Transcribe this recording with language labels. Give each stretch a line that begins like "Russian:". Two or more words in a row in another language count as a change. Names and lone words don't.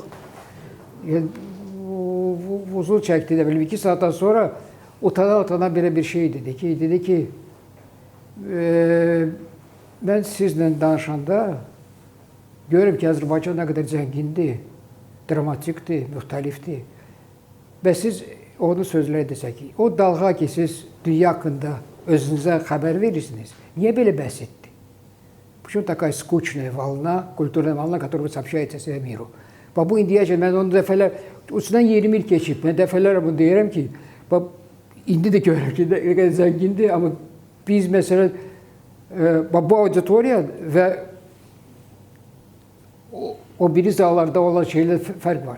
Azerbaijani: Yəni, uzun çəkdi də belə 2 saatdan sonra utana belə bir şey dedi ki, mən sizlə danışanda görürüm ki, Azərbaycan nə qədər zəngindir, dramatikdir, müxtəlifdir. Və siz onun sözləri desək ki, o dalğa ki, siz dünya haqqında özünüzə xəbər verirsiniz, niyə belə bəhs etdi?
Russian: Почему такая скучная волна, культурная волна, которая сообщается всему миру?
Azerbaijani: Bu indiyəcə mən onu dəfələr, üstündən 20 il keçib, mən dəfələrlə bunu deyirəm ki, indi də görürəm ki, nə qədər zəngindir, amma biz məsələn, bu auditoriya və o biri zallarda olan şeylə fərq var.